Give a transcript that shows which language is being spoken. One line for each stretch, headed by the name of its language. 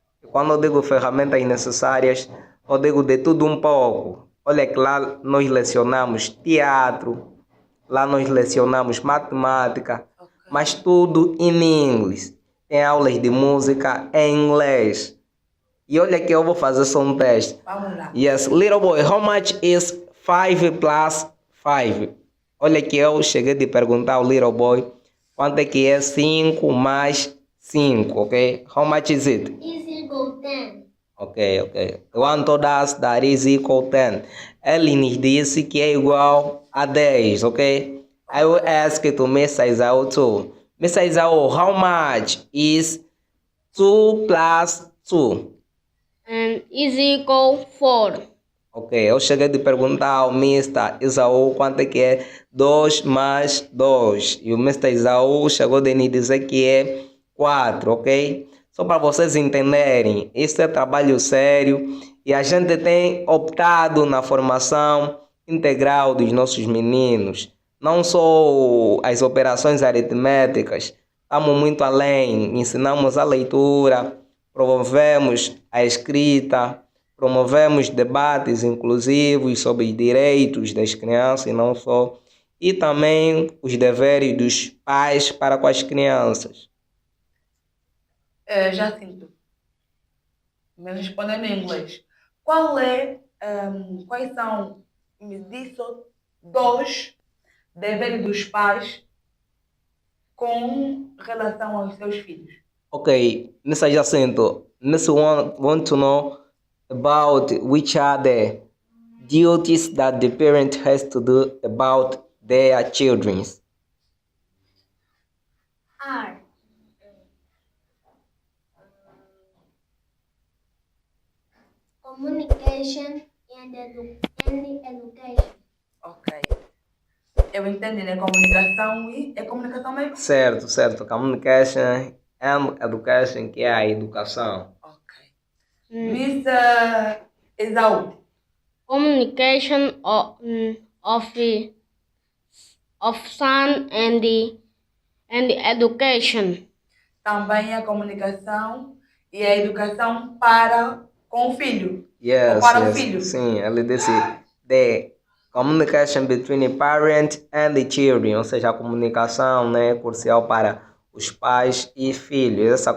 Portuguese: E quando eu digo ferramentas necessárias, eu digo de tudo um pouco. Olha que lá nós lecionamos teatro, lá nós lecionamos matemática, mas tudo em inglês. Tem aulas de música em inglês. E olha que eu vou fazer só um teste. Vamos lá.
English: Yes, little boy, how much is 5 plus 5?
Portuguese: Olha que eu cheguei de perguntar ao little boy quanto é que é 5 mais 5, ok?
English: How much is it? Is equal 10. Ok. One told us that is equal 10.
Portuguese: Ele nos disse que é igual a 10, ok?
English: I will ask to Miss Isao too. Miss Isao, how much is 2 plus 2? And is equal 4.
Portuguese: Ok, eu cheguei de perguntar ao Mr. Isaú quanto é que é 2 mais 2. E o Mr. Isaú chegou de me dizer que é 4, ok? Só para vocês entenderem, isso é trabalho sério e a gente tem optado na formação integral dos nossos meninos. Não só as operações aritméticas, estamos muito além, ensinamos a leitura, promovemos a escrita, promovemos debates inclusivos sobre os direitos das crianças e não só, e também os deveres dos pais para com as crianças. Jacinto, me respondendo em inglês. Quais são, me disse, 2 deveres dos pais com relação aos seus filhos?
English: Okay, Mr. Jacinto, Mr. want to know about which are the duties that the parent has to do about their children. R. Communication and education.
Portuguese: Ok. Eu entendi, né? Comunicação e... É comunicação mesmo? Certo.
English: Communication and education,
Portuguese: que é a educação. Ok. Miss Esaú.
English: Communication of son and the education.
Portuguese: Também a comunicação e a educação para com o filho.
English: Yes,
Portuguese: Ou para o filho. Sim, ele disse
English: the communication between the parent and the children,
Portuguese: ou seja, a comunicação, né, crucial para os pais e filhos.